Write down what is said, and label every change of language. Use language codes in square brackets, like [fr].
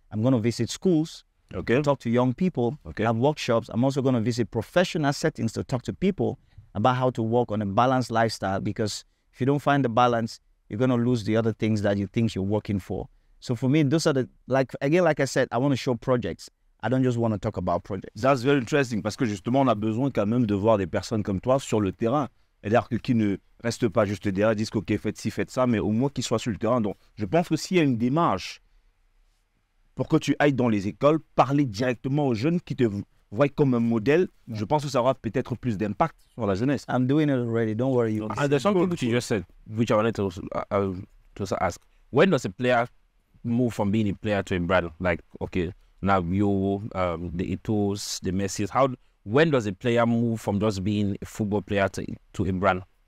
[en] I'm going to visit schools, talk to young people, have workshops. I'm also going to visit professional settings to talk to people about how to work on a balanced lifestyle, because if you don't find the balance, you're going to lose the other things that you think you're working for. So for me, those are the, like I said, I want to show projects. I don't just want to talk about projects. That's very interesting, [fr] parce que justement, on a besoin quand même de voir des personnes comme toi sur le terrain. C'est-à-dire qui ne restent pas juste derrière, disent OK, faites ci, faites ça, mais au moins qu'ils soient sur le terrain. Donc, je pense que s'il y a une démarche pour que tu ailles dans les écoles, parler directement aux jeunes qui te voient comme un modèle, je pense que ça aura peut-être plus d'impact sur la jeunesse. [en] I'm doing it already, don't worry. And there's something which you just said, which I wanted to also ask. When does a player move from being a player to a brand? Like, okay, now you, the Eto'os, the Messis, when does a player move from just being a football player to a brand?